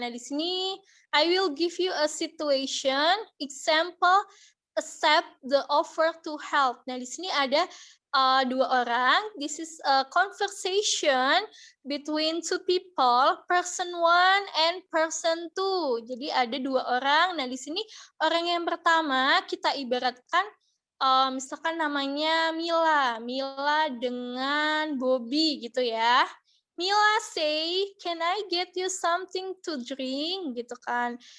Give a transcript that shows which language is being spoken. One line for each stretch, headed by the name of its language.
English: Nah, di sini I will give you a situation, example, accept the offer to help.
Indonesian: Nah, di sini ada dua orang.
English: This is a conversation between two people, person one and person two.
Indonesian: Jadi ada dua orang. Nah, di sini orang yang pertama kita ibaratkan misalkan namanya Mila dengan Bobby gitu ya.
English: Mila say, can I get you something to drink gitu kan?